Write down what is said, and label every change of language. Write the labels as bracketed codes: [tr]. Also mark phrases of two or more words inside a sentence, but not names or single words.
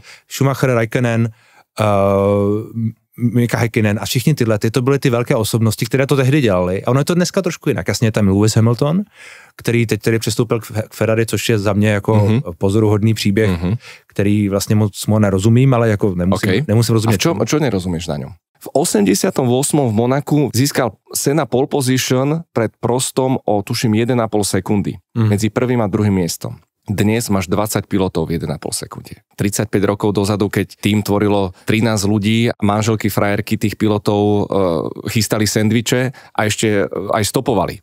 [cs] Schumacher, Raikkonen, Mika Häkkinen a všichni to byly ty velké osobnosti, které to tehdy dělali. A ono je to dneska trošku jinak. Jasně je tam Lewis Hamilton, který teď tedy přestoupil k Ferrari, což je za mě jako pozoruhodný příběh, který vlastně moc nerozumím, ale jako nemusím rozumět. [sk] A čo nerozumíš na ňom? V 88. v Monaku získal Senna pole position pred Prostom o tuším 1,5 sekundy medzi prvým a druhým miestom. Dnes máš 20 pilotov v 1,5 sekunde. 35 rokov dozadu, keď tým tvorilo 13 ľudí, manželky, frajerky tých pilotov chystali sendviče a ešte aj stopovali.